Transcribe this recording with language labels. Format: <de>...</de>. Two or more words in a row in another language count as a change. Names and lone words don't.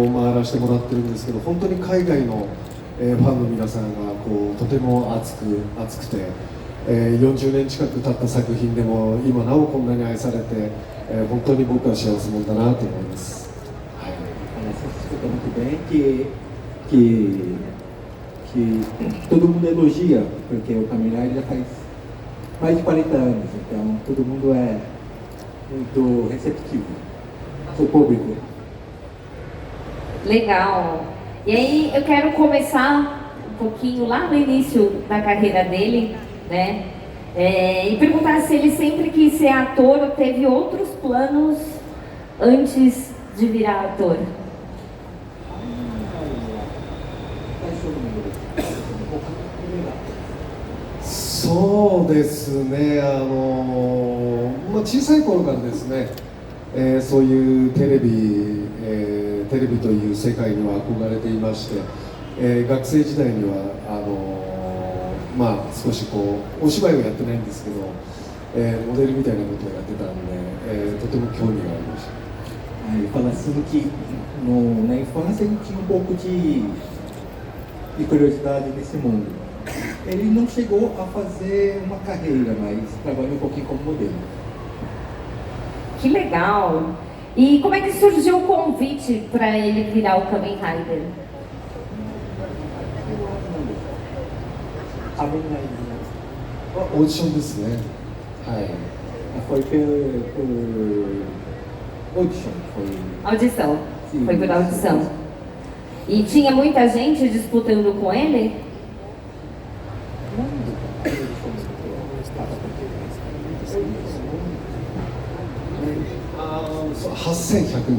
<ja>う回らせてもらってるんですけど、本当に海外の、ファンの皆さんがこうとても熱くて、40年近く経った作品でも今なおこんなに愛されて、本当に僕は幸せ者だなと思います。はい。</ja> <pt>Muito bem que todo mundo elogia, porque o Kamen Rider já faz mais de 40 anos, então todo mundo é muito receptivo, o público. Legal. E aí eu quero começar um pouquinho lá no início da carreira dele, né? E perguntar se ele sempre quis ser ator ou teve outros planos antes de virar ator.</pt> <ja>そうですね、小さい頃からですね、そういうテレビという世界には憧れていまして、学生時代には少しこうお芝居をやってないんですけど、モデルみたいnaことをやってたんで、とても興味がありました。</ja> <pt>Fala assim que na infância ele tinha um pouco de curiosidade nesse mundo. Ele não chegou a fazer uma carreira, mas trabalhou um pouquinho como modelo. Que legal! E como é que surgiu o convite para ele virar o Kamen Rider?</pt> <ja>オーディションですね。はい。</ja> <pt>Foi por audition, foi. Audição. Sim. Foi por audição. E tinha muita gente disputando com ele?</pt> <ja>8100人。</ja>